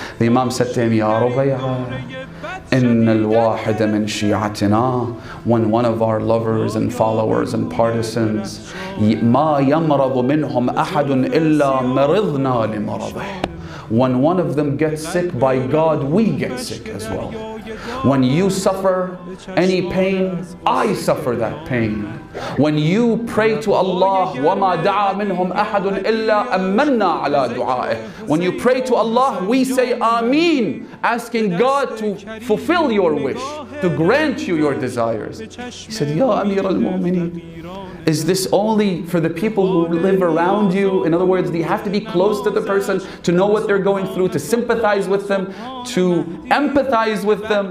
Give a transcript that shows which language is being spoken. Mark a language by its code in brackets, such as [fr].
[en] The Imam said to him, Ya Rubai'a, [ar] إن الواحد من شيعتنا, [en] when one of our lovers and followers and partisans, [ar] ما يمرض منهم أحد إلا مرضنا لمرضه. [en] When one of them gets sick, by God, we get sick as well. When you suffer any pain, I suffer that pain. When you pray to Allah, [ar] وَمَا دَعَى مِنْهُمْ أَحَدٌ إِلَّا أَمَّنَّا عَلَى دُعَائِهِ. [en] When you pray to Allah, we say Ameen, asking God to fulfill your wish, to grant you your desires. He said, Ya Amir al-Mu'mineen, is this only for the people who live around you? In other words, do you have to be close to the person to know what they're going through, to sympathize with them, to empathize with them?